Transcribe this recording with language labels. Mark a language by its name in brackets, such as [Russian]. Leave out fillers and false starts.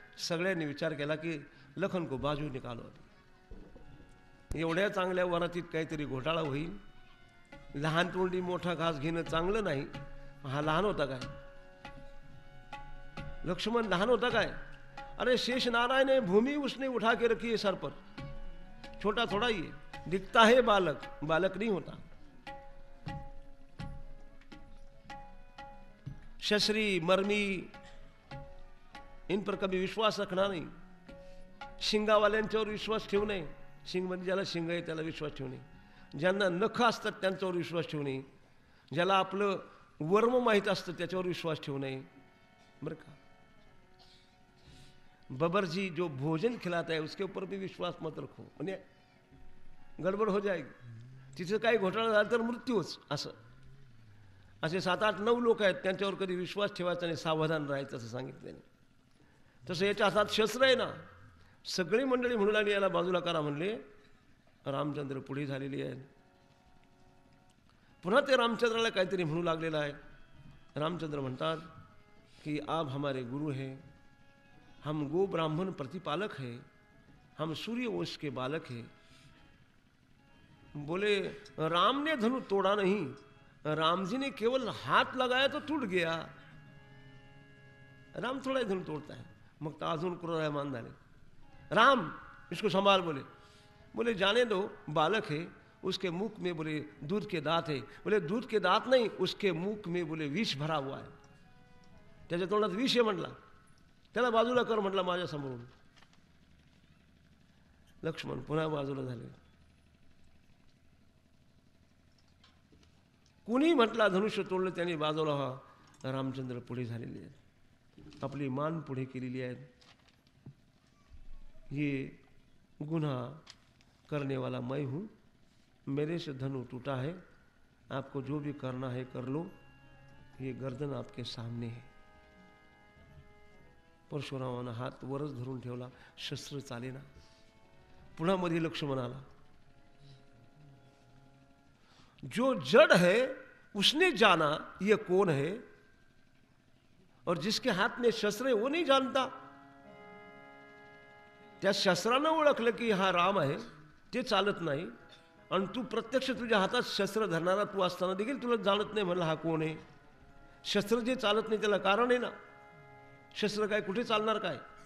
[Marathi] सगळ्यांनी विचार केला की [Hindi] लखन को बाजू निकालो. [Marathi] एवढ्या चांगल्या वरातीत काहीतरी घोटाळा होईल. लहान तोंडी मोठा घास घेणं चांगलं नाही. हा लहान होता काय? लक्ष्मण लहान होता काय? [Hindi] अरे शेष नारायण ने भूमि उसने उठा के रखी है सर पर, छोटा थोड़ा ही है, दिखता है बालक, बालक नहीं होता. शस्त्री मर्मी इन पर कभी विश्वास रखना नहीं. [Marathi] शिंगावाल्यांच्यावर विश्वास ठेवू नये. शिंग म्हणजे ज्याला शिंग आहे त्याला विश्वास ठेवू नये. ज्यांना नख असतात त्यांच्यावर विश्वास ठेवू नये. ज्याला आपलं वर्म माहीत असतं त्याच्यावर विश्वास ठेवू नये. बरं का? [Hindi] बबर जी जो भोजन खिलाता है उसके ऊपर भी विश्वास मत रखो, म्हणजे गडबड हो जाएगी. [Marathi] तिथे काही घोटाळा झाला तर मृत्यूच. असं असे 7-8-9 लोक आहेत, त्यांच्यावर कधी विश्वास ठेवायचा नाही, सावधान राहायचं असं सांगितलं. तसं याच्या हातात शस्त्र आहे ना. सगळी मंडळी म्हणू लागली याला बाजूला करा म्हणले. रामचंद्र पुढे झालेली आहेत. पुन्हा ते रामचंद्राला काहीतरी म्हणू लागलेलं आहे. रामचंद्र म्हणतात कि [Hindi] आप हमारे गुरु हैं, हम गो ब्राह्मण प्रतिपालक हैं, हम सूर्य वंश के बालक हैं. बोले राम ने धनु तोड़ा नहीं, राम जी ने केवल हाथ लगाया तो टूट गया. राम थोड़ा ही धनु तोड़ता है. [Marathi] मग तो अजून क्रोधायमान झाले. [Hindi] राम इसको संभाल. बोले जाने दो, बालक है, उसके मुख में बोले दूध के दांत है. बोले दूध के दांत नहीं, उसके मुख में बोले विष भरा हुआ है. [Marathi] त्याच्या तोंडात विष आहे म्हटला. त्याला बाजूला कर म्हटला माझ्या समोरून. लक्ष्मण पुन्हा बाजूला झाले. कुणी म्हटला धनुष्य तोडलं त्यांनी बाजूला व्हा. रामचंद्र पुढे झालेले आहेत, आपली मान पुढे केलेली आहे. [Hindi] ये गुनाह करने वाला मैं हूँ, मेरे से धनु टूटा है, आपको जो भी करना है कर लो, ये गर्दन आपके सामने है. [Marathi] परशुरामानं हात वरच धरून ठेवला, शस्त्र चालेना. पुन्हा मध्ये लक्ष्मण आला. [Hindi] जो जड़ है उसने जाना ये कौन है, और जिसके हाथ में शस्त्र है वो नहीं जानता. [Marathi] त्या शस्त्रानं ओळखलं की हा राम आहे, ते चालत नाही. आणि तू प्रत्यक्ष तुझ्या हातात शस्त्र धरणारा तू असताना देखील तुला जाणत नाही म्हणलं हा कोण आहे. शस्त्र जे चालत नाही त्याला कारण आहे ना. शस्त्र काय कुठे चालणार काय?